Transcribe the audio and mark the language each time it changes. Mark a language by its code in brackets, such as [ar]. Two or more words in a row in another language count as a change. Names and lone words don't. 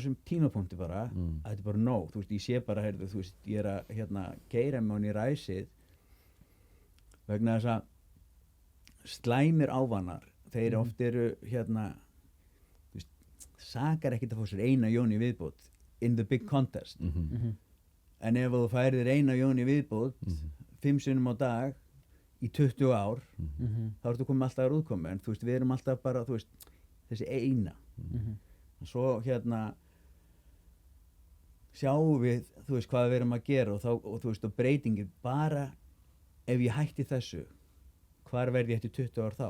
[is] þessum tímapunkti bara, að þetta er bara nóg, þú veist, ég sé bara, heyrðu, þú veist, ég er að keyra mig í ræsið vegna þess að slæmir ávanar, þeir oft eru, þú veist, sakar ekkert að fá sér eina jón í viðbót [en] in the big contest, [is] en ef þú færir eina jón í viðbót 5 sinnum á dag í 20 ár, þá ertu komið alltaf að útkomi, en þú veist, við erum alltaf bara, þú veist, þessi eina. Svo sjáum við, þú veist, hvað við erum að gera og þú veist, og breytingin, bara ef ég hætti þessu, hvar verð ég eftir 20 ár þá?